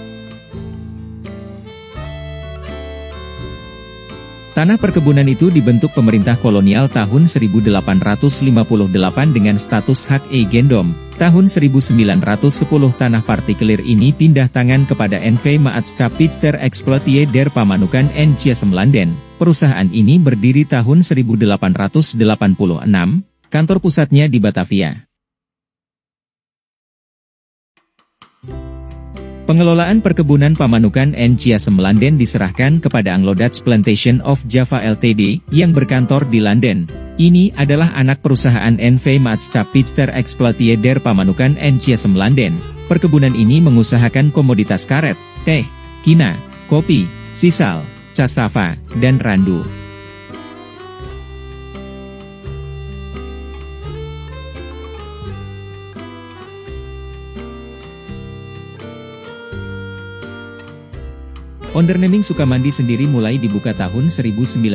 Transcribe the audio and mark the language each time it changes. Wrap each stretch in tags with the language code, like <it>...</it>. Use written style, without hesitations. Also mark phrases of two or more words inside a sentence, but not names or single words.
<id>Tanah perkebunan itu dibentuk pemerintah kolonial tahun 1858 dengan status hak gendom. Tahun 1910 tanah partikelir ini pindah tangan kepada NV Maatschappij ter Exploitie der Pamanukan en Ciasem Landen. Perusahaan ini berdiri tahun 1886, kantor pusatnya di Batavia. Pengelolaan perkebunan Pamanukan en Ciasem Landen diserahkan kepada Anglo-Dutch Plantation of Java Ltd, yang berkantor di London. Ini adalah anak perusahaan NV Maatschappij ter Exploitie der Pamanukan en Ciasem Landen. Perkebunan ini mengusahakan komoditas karet, teh, kina, kopi, sisal, cassava, dan randu. Ondernaming Sukamandi sendiri mulai dibuka tahun 1923.</id>